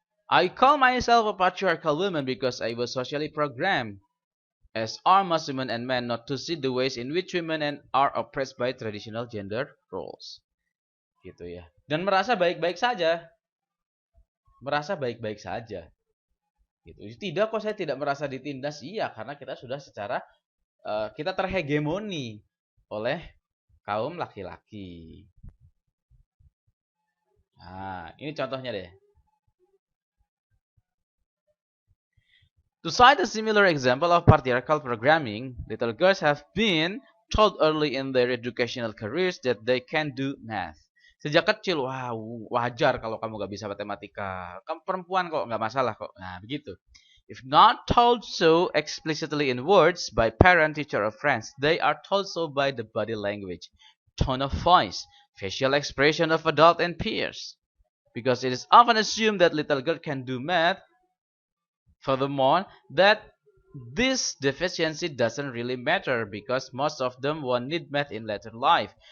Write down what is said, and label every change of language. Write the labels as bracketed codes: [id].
[en] I call myself a patriarchal woman because I was socially programmed as are most women and men not to see the ways in which women and are oppressed by traditional gender roles. [id] Gitu ya. Dan merasa baik-baik saja. Merasa baik-baik saja. Gitu. Tidak kok saya tidak merasa ditindas. Iya, karena kita sudah secara kita terhegemoni oleh kaum laki-laki. Nah, ini contohnya deh. [en] To cite a similar example of patriarchal programming, little girls have been told early in their educational careers that they can do math. [id] Sejak kecil, wah wajar kalau kamu gak bisa matematika. Kamu perempuan kok, gak masalah kok. Nah, begitu. [en] If not told so explicitly in words by parent, teacher, or friends, they are told so by the body language, tone of voice, facial expression of adult and peers. Because it is often assumed that little girl can do math. Furthermore, that this deficiency doesn't really matter because most of them won't need math in later life.